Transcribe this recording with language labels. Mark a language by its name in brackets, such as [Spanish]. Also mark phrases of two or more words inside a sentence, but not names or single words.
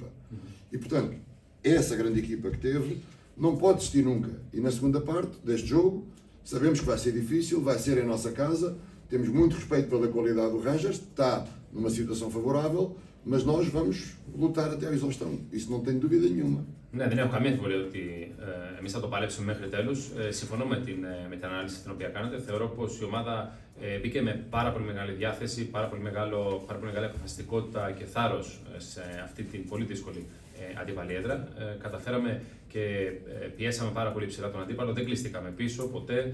[Portuguese] E, portanto, essa grande equipa que teve não pode desistir nunca. E na segunda parte deste jogo, sabemos que vai ser difícil, vai ser em nossa casa, temos muito respeito pela qualidade do Rangers, está numa situação favorável, mas nós vamos lutar até à exaustão, isso não tenho dúvida nenhuma. [Greek] Ναι, δεν έχω καμία αμφιβολία ότι εμείς θα το παλέψουμε μέχρι τέλους. Συμφωνώ με την ανάλυση την οποία κάνατε. Θεωρώ πως η ομάδα μπήκε με πάρα πολύ μεγάλη διάθεση, πάρα πολύ μεγάλη αποφασιστικότητα και θάρρος σε αυτή την πολύ δύσκολη αντίπαλη έδρα. Καταφέραμε και πιέσαμε πάρα πολύ ψηλά τον αντίπαλο, δεν κλειστήκαμε πίσω ποτέ.